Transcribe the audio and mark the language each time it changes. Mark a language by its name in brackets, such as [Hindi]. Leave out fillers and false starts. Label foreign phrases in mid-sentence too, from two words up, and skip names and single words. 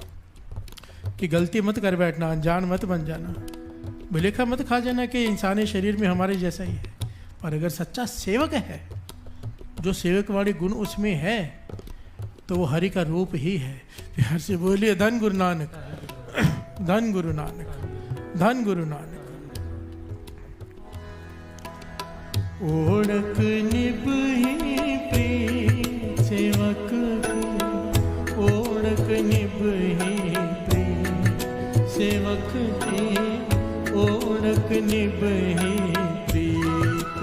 [Hindi] कि गलती मत कर बैठना, अनजान मत बन जाना, भुलेखा मत खा जाना कि इंसानी शरीर में हमारे जैसा ही है। और अगर सच्चा सेवक है, जो सेवक वाले गुण उसमें है, तो वो हरि का रूप ही है। प्यार से बोलिए धन गुरु नानक। धन गुरु नानक। धन गुरु नानक। [Punjabi] ਓੜਕ ਨਿਭਹੀ ਪ੍ਰੇਮ ਸੇਵਕ ਕੀ, ਓੜਕ ਨਿਭਹੀ ਪ੍ਰੇਮ ਸੇਵਕ ਕੀ, ਓੜਕ ਨਿਭਹੀ ਪ੍ਰੀਤ।